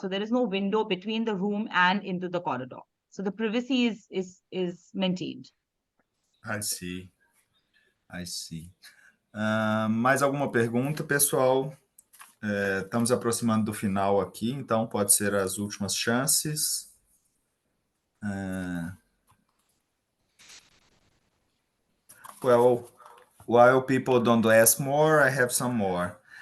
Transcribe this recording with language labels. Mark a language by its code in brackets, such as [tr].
[en] So there is no window between the room and into the corridor. So the privacy is maintained. I see. I see. [pt] Mais alguma pergunta, pessoal? Estamos aproximando do final aqui, então pode ser as últimas chances. [en] Well, while people don't ask more, I have some more.